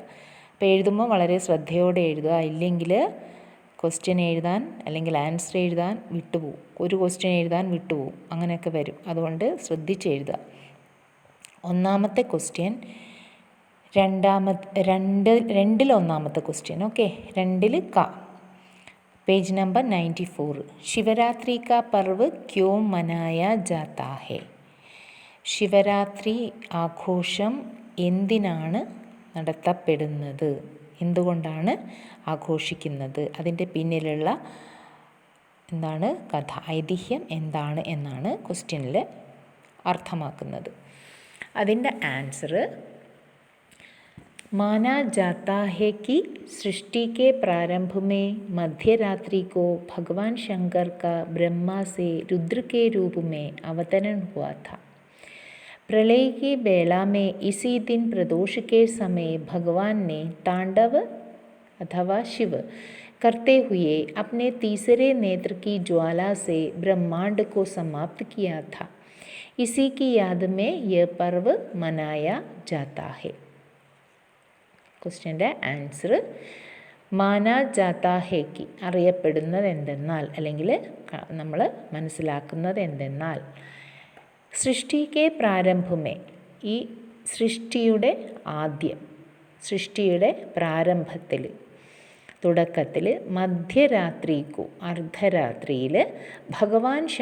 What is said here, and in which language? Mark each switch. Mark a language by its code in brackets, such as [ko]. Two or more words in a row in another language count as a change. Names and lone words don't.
[ml] അപ്പോൾ എഴുതുമ്പോൾ വളരെ ശ്രദ്ധയോടെ എഴുതുക, ഇല്ലെങ്കിൽ ക്വസ്റ്റ്യൻ എഴുതാൻ അല്ലെങ്കിൽ ആൻസർ എഴുതാൻ വിട്ടുപോകും, ഒരു ക്വസ്റ്റ്യൻ എഴുതാൻ വിട്ടുപോകും, അങ്ങനെയൊക്കെ വരും. അതുകൊണ്ട് ശ്രദ്ധിച്ച് എഴുതുക. ഒന്നാമത്തെ ക്വസ്റ്റ്യൻ രണ്ടിൽ ഒന്നാമത്തെ ക്വസ്റ്റ്യൻ. ഓക്കെ, 2 ക. [en] page number 94. [hi] शिवरात्रि का पर्व क्यों मनाया जाता है? [ml] ശിവരാത്രി ആഘോഷം എന്തിനാണ് നടത്തപ്പെടുന്നത്, എന്തുകൊണ്ടാണ് ആഘോഷിക്കുന്നത്, അതിൻ്റെ പിന്നിലുള്ള എന്താണ് കഥ, ഐതിഹ്യം എന്താണ് എന്നാണ് ക്വസ്റ്റ്യനിൽ അർത്ഥമാക്കുന്നത്. അതിൻ്റെ ആൻസർ [hi] माना जाता है कि सृष्टि के प्रारंभ में मध्य रात्रि को भगवान शंकर का ब्रह्मा से रुद्र के रूप में अवतरण हुआ था. प्रलय की बेला में इसी दिन प्रदोष के समय भगवान ने तांडव अथवा शिव करते हुए अपने तीसरे नेत्र की ज्वाला से ब्रह्मांड को समाप्त किया था. इसी की याद में यह पर्व मनाया जाता है. [ml] ക്വസ്റ്റ്യൻ്റെ ആൻസർ [hi] माना जाता है कि, [ml] അറിയപ്പെടുന്നത് എന്തെന്നാൽ, അല്ലെങ്കിൽ നമ്മൾ മനസ്സിലാക്കുന്നത് എന്തെന്നാൽ, സൃഷ്ടിക്ക് പ്രാരംഭമേ, ഈ സൃഷ്ടിയുടെ ആദ്യം, സൃഷ്ടിയുടെ പ്രാരംഭത്തിൽ, തുടക്കത്തിൽ, മധ്യരാത്രിക്കു, അർദ്ധരാത്രിയിൽ, ഭഗവാൻ